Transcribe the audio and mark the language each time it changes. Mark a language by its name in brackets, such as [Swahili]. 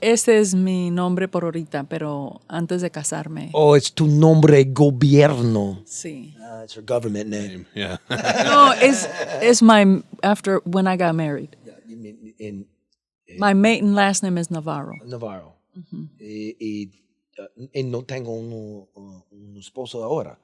[Spanish] Ese es mi nombre por ahorita, pero antes de casarme. [English] Oh, it's [Spanish] tu nombre gobierno. Sí. [English] It's her government name. Yeah. No, it's my after when I got married. You mean in My maiden last name is Navarro. Navarro. [Spanish] Y no tengo un esposo ahora.